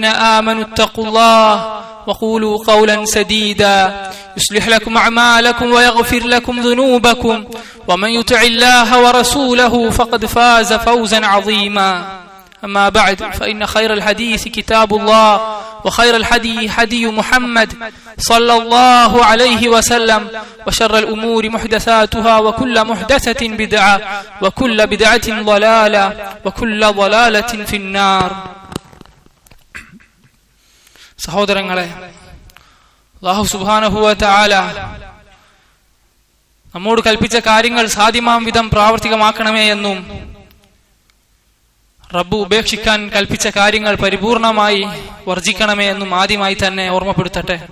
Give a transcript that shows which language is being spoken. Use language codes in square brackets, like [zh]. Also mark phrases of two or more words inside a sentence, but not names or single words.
[ar] آمنوا اتقوا الله وقولوا قولا سديدا يصلح لكم أعمالكم ويغفر لكم ذنوبكم ومن يطع الله ورسوله فقد فاز فوزا عظيما أما بعد فإن خير الحديث كتاب الله وخير الهدي هدي محمد صلى الله عليه وسلم وشر الأمور محدثاتها وكل محدثة بدعة وكل بدعة ضلالة وكل ضلالة في النار. [ml] സഹോദരങ്ങളെ, [ar] الله سبحانه وتعالى [ml] നമ്മോട് കൽപ്പിച്ച കാര്യങ്ങൾ സാധ്യമാം വിധം പ്രാവർത്തികമാക്കണമേ എന്നും റബ്ബ് ഉപേക്ഷിക്കാൻ കൽപ്പിച്ച കാര്യങ്ങൾ പരിപൂർണമായി വർജിക്കണമേ എന്നും ആദ്യമായി തന്നെ ഓർമ്മപ്പെടുത്തട്ടെ.